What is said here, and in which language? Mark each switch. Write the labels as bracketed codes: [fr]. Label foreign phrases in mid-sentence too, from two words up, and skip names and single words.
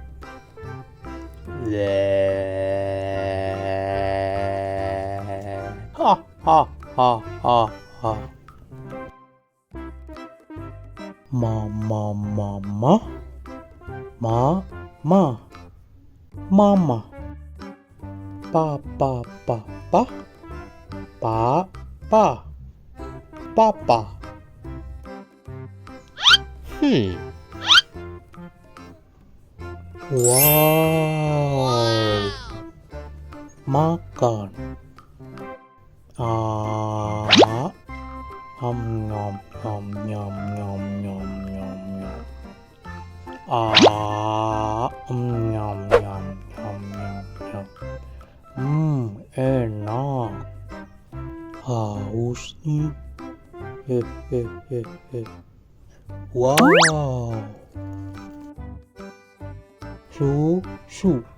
[id] Ha ha ha ha ha. Mama mama. Mama. Papa. Papa. Wow. Makan. Nom nom nom nom nom nom nom. Nyam nyam nyam nyam nyam. Enak. Haus nih. Wow. Susu.